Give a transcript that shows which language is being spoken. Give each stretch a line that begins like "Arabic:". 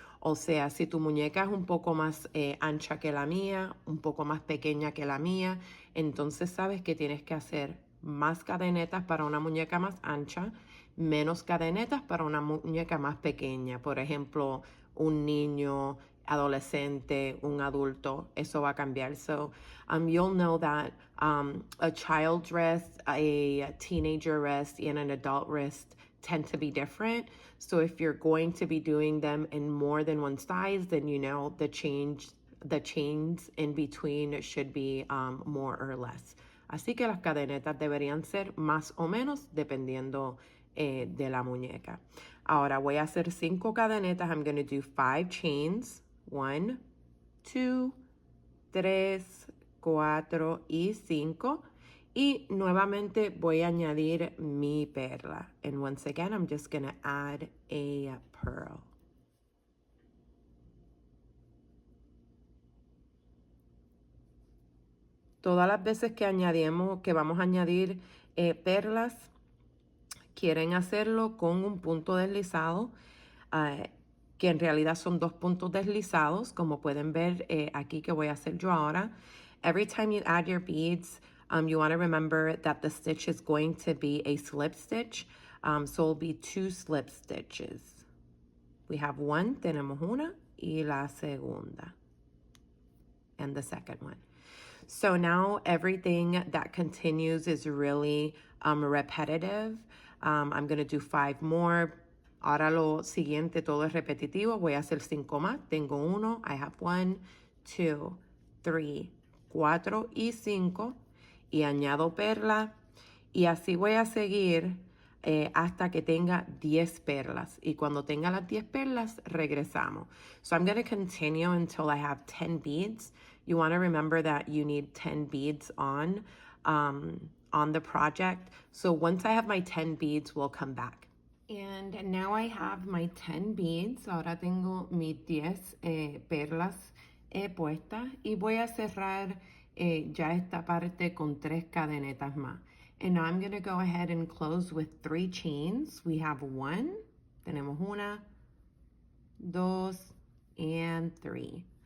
Spanish: O sea, si tu muñeca es un poco más ancha que la mía, un poco más pequeña que la mía, entonces sabes que tienes que hacer más cadenetas para una muñeca más ancha, menos cadenetas para una muñeca más pequeña. Por ejemplo, un niño, adolescente, un adulto, eso va a cambiar.
English: So you'll know that a child's wrist, a teenager wrist, and an adult wrist tend to be different. So if you're going to be doing them in more than one size, then you know the chains in between should be more or less.
Spanish: Así que las cadenetas deberían ser más o menos dependiendo de la muñeca. Ahora voy a hacer 5 cadenetas.
English: I'm going to do 5 chains.
Spanish: 1, 2, 3, 4 y 5. Y nuevamente voy a añadir mi perla.
English: And once again, I'm just going to add a pearl.
Spanish: Todas las veces que vamos a añadir perlas, quieren hacerlo con un punto deslizado, que en realidad son 2 puntos deslizados, como pueden ver aquí que voy a hacer yo ahora.
English: Every time you add your beads, you want to remember that the stitch is going to be a slip stitch, so it'll be 2 slip stitches. We have 1,
Spanish: tenemos una, y la segunda,
English: and the second one. So now everything that continues is really repetitive. I'm going to do 5 more.
Spanish: Ahora lo siguiente todo es repetitivo. Voy a hacer 5 más. Tengo 1.
English: I have
Spanish: 1, 2, 3, 4 y 5. Y añado perla. Y así voy a seguir hasta que tenga 10 perlas. Y cuando tenga las 10 perlas, regresamos.
English: So I'm going to continue until I have 10 beads. You want to remember that you need 10 beads on the project. So once I have my 10 beads, we'll come back. And now I have my 10 beads.
Spanish: Ahora tengo mis 10 perlas puestas. Y voy a cerrar ya esta parte con 3 cadenetas más.
English: And now I'm going to go ahead and close with 3 chains. We have 1.
Spanish: Tenemos 1, 2,
English: and 3.